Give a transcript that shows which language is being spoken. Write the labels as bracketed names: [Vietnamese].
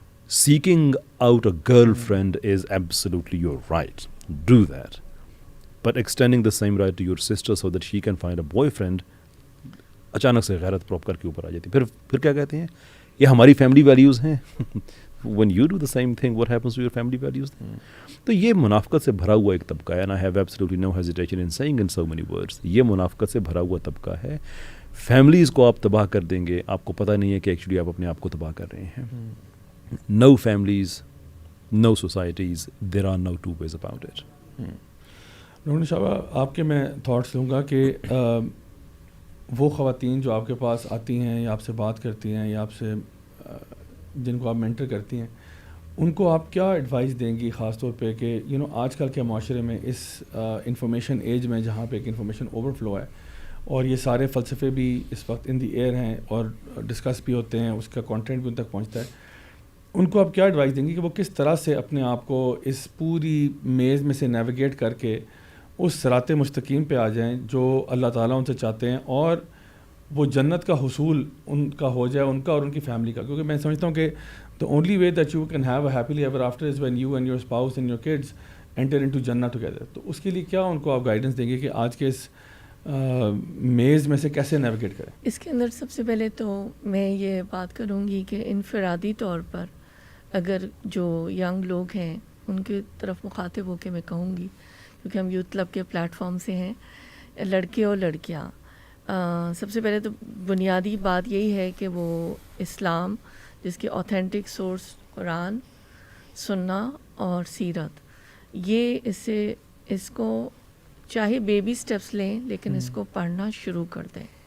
[English] seeking out a girlfriend is absolutely your right, do that, but extending the same right to your sister so that she can find a boyfriend, [Urdu] اچانک سے غیرت prop کر کے اوپر آ جاتی. پھر کیا کہتے ہیں, یہ ہماری فیملی ویلیوز ہیں. [English] when you do the same thing, what happens to your family values? [Urdu] تو یہ منافقت سے بھرا ہوا ایک طبقہ ہے, [English] and I have absolutely no hesitation in saying in so many words, [Urdu] یہ منافقت سے بھرا ہوا طبقہ ہے. فیملیز کو آپ تباہ کر دیں گے, آپ کو پتہ نہیں ہے کہ ایکچولی آپ اپنے آپ کو تباہ کر رہے ہیں. [English] No families, no societies, there are no two ways about it. [Urdu] Doctor شاہبہ, آپ کے میں تھاٹس لوں گا کہ وہ خواتین جو آپ کے پاس آتی ہیں یا آپ سے بات کرتی ہیں یا آپ سے جن کو آپ مینٹر کرتی ہیں, ان کو آپ کیا ایڈوائس دیں گی خاص طور پہ کہ آج کل کے معاشرے میں اس انفارمیشن ایج میں جہاں پہ ایک انفارمیشن اوور فلو ہے اور یہ سارے فلسفے بھی اس وقت ان دی ایئر ہیں اور ڈسکس بھی ہوتے ہیں, اس کا کانٹینٹ بھی ان تک پہنچتا ہے, ان کو آپ کیا ایڈوائس دیں گی کہ وہ کس طرح سے اپنے آپ کو اس پوری میز میں سے نیویگیٹ کر کے اس صراط مستقیم پہ آ جائیں جو اللہ تعالیٰ ان سے چاہتے ہیں, اور وہ جنت کا حصول ان کا ہو جائے, ان کا اور ان کی فیملی کا. کیونکہ میں سمجھتا ہوں کہ [English] the only way that you can have a happily ever after is when you and your spouse and your kids enter into Jannah together. [Urdu] تو اس کے لیے کیا ان کو آپ گائیڈنس دیں گے کہ آج کے اس میز میں سے کیسے نیویگیٹ کریں؟ اس کے اندر سب سے پہلے تو میں یہ بات کروں گی کہ انفرادی طور پر اگر جو ینگ لوگ ہیں ان کی طرف مخاطب ہو کے میں کہوں گی, کیونکہ ہم یوتھ کلب کے پلیٹ فارم سے ہیں, لڑکے اور لڑکیاں, سب سے پہلے تو بنیادی بات یہی ہے کہ وہ اسلام جس کی اوتھینٹک سورس قرآن, سننا اور سیرت, یہ اس کو چاہے بیبی سٹیپس لیں لیکن اس کو پڑھنا شروع کر دیں.